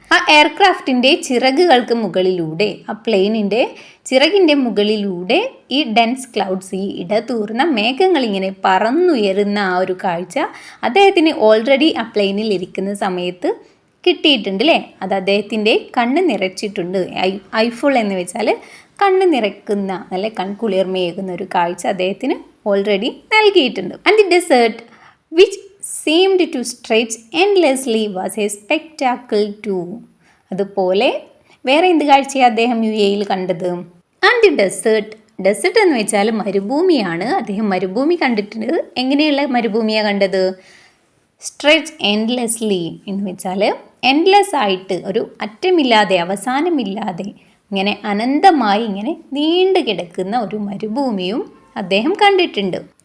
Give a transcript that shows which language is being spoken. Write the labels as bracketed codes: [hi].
[ml] ആ എയർക്രാഫ്റ്റിൻ്റെ ചിറകുകൾക്ക് മുകളിലൂടെ, ആ പ്ലെയിനിൻ്റെ ചിറകിൻ്റെ മുകളിലൂടെ ഈ ഡെൻസ് ക്ലൗഡ്സ്, ഈ ഇടതൂർന്ന മേഘങ്ങൾ ഇങ്ങനെ പറന്നുയരുന്ന ആ ഒരു കാഴ്ച അദ്ദേഹത്തിന് ഓൾറെഡി ആ പ്ലെയിനിൽ ഇരിക്കുന്ന സമയത്ത് കിട്ടിയിട്ടുണ്ട് അല്ലേ. അത് അദ്ദേഹത്തിൻ്റെ കണ്ണ് നിറച്ചിട്ടുണ്ട്. ഐഫുൾ എന്ന് വെച്ചാൽ കണ്ണ് നിറയ്ക്കുന്ന, നല്ല കൺകുളിർമയേകുന്ന ഒരു കാഴ്ച അദ്ദേഹത്തിന് ഓൾറെഡി നൽകിയിട്ടുണ്ട്. [en] And the desert which seemed to stretch endlessly was a spectacle too. [ml] അതുപോലെ വേറെ എന്ത് കാഴ്ചയാണ് അദ്ദേഹം UAEയിൽ കണ്ടത്? [en] and the desert [ml] എന്ന് വെച്ചാൽ മരുഭൂമിയാണ്. അദ്ദേഹം മരുഭൂമി കണ്ടിട്ടുണ്ട്. എങ്ങനെയുള്ള മരുഭൂമിയാണ് കണ്ടത്? [en] stretch endlessly [ml] എന്ന് വെച്ചാൽ എൻഡ്ലെസ് ആയിട്ട്, ഒരു അറ്റമില്ലാതെ, അവസാനമില്ലാതെ, ഇങ്ങനെ അനന്തമായി ഇങ്ങനെ നീണ്ടു കിടക്കുന്ന ഒരു മരുഭൂമിയും അദ്ദേഹം കണ്ടിട്ടുണ്ട്.